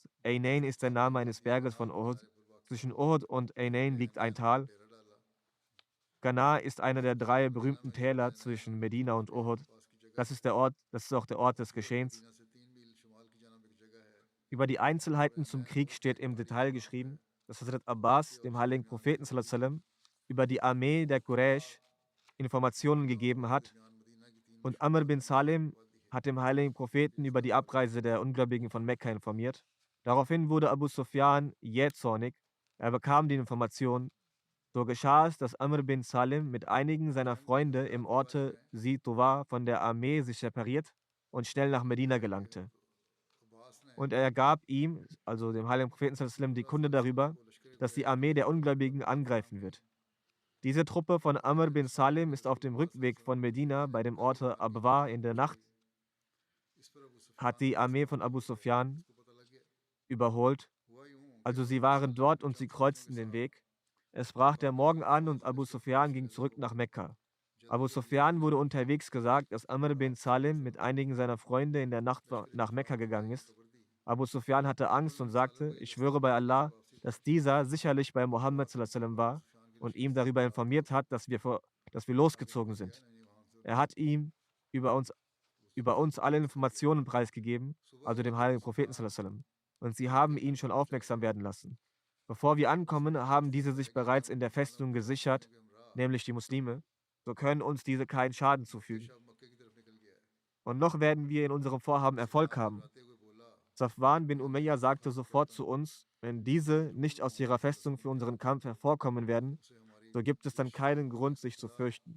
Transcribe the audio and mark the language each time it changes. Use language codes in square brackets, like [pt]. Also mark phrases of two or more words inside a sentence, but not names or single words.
[de] Ainain ist der Name eines Berges von Uhud. Zwischen Uhud und Ainain liegt ein Tal. Kana ist einer der 3 berühmten Täler zwischen Medina und Uhud. Das ist auch der Ort des Geschehens. Über die Einzelheiten zum Krieg steht im Detail geschrieben, dass Hazrat Abbas dem heiligen Propheten [ar] sallallahu alaihi wasallam [de] über die Armee der Quraysh Informationen gegeben hat und Amr bin Salim hat dem heiligen Propheten über die Abreise der Ungläubigen von Mekka informiert. Daraufhin wurde Abu Sufyan jähzornig. Er bekam die Information. So geschah es, dass Amr bin Salim mit einigen seiner Freunde im Orte Situwa von der Armee sich separiert und schnell nach Medina gelangte. Und er gab ihm, also dem heiligen Propheten [ar] sallallahu alaihi wasallam, [de] die Kunde darüber, dass die Armee der Ungläubigen angreifen wird. Diese Truppe von Amr bin Salim ist auf dem Rückweg von Medina bei dem Orte Abwa in der Nacht, hat die Armee von Abu Sufyan überholt. Also sie waren dort und sie kreuzten den Weg. Es brach der Morgen an und Abu Sufyan ging zurück nach Mekka. Abu Sufyan wurde unterwegs gesagt, dass Amr bin Salim mit einigen seiner Freunde in der Nacht nach Mekka gegangen ist. Abu Sufyan hatte Angst und sagte: Ich schwöre bei Allah, dass dieser sicherlich bei Mohammed [ar] sallallahu alaihi wasallam [de] war und ihm darüber informiert hat, dass wir losgezogen sind. Er hat ihm über uns alle Informationen preisgegeben, also dem heiligen Propheten [ar] sallallahu alaihi wasallam. [de] Und sie haben ihn schon aufmerksam werden lassen. Bevor wir ankommen, haben diese sich bereits in der Festung gesichert, nämlich die Muslime. So können uns diese keinen Schaden zufügen. Und noch werden wir in unserem Vorhaben Erfolg haben. Safwan bin Umayya sagte sofort zu uns: Wenn diese nicht aus ihrer Festung für unseren Kampf hervorkommen werden, so gibt es dann keinen Grund, sich zu fürchten.